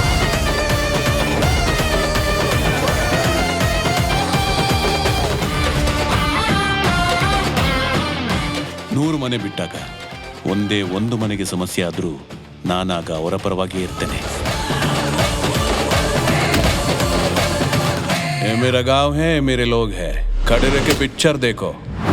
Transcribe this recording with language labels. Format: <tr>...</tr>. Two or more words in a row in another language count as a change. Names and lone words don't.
<kn>ನೂರು ಮನೆ ಬಿಟ್ಟಾಗ ಒಂದೇ ಒಂದು ಮನೆಗೆ ಸಮಸ್ಯೆ ಆದ್ರೂ ನಾನಾಗ ಅವರ ಪರವಾಗಿಯೇ ಇರ್ತೇನೆ.</kn> <hi>ये मेरा गांव है, मेरे लोग हैं. खड़े रह के पिक्चर देखो.</hi>